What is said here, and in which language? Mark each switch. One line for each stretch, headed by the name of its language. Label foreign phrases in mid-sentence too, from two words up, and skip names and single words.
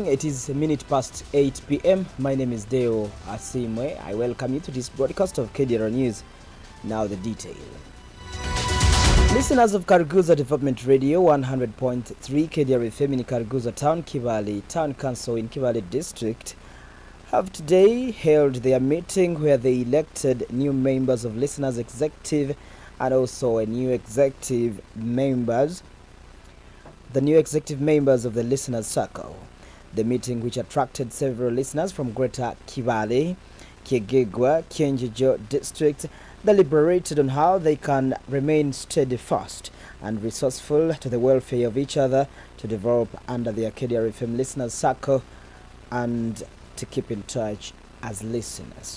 English: It is a minute past 8 p.m. My name is Deo Asiimwe. I welcome you to this broadcast of Kdr News. Now the detail. Listeners of Karuguza Development Radio 100.3 Kdr FM in Karuguza Town, Kivale Town Council in Kivale District have today held their meeting where they elected new members of Listeners Executive and also a new executive members. The new executive members of the Listeners Circle. The meeting, which attracted several listeners from Greater Kivale, Kiegegwa, Kienjejo districts, deliberated on how they can remain steadfast and resourceful to the welfare of each other to develop under the Kdr FM Listeners Circle and to keep in touch as listeners.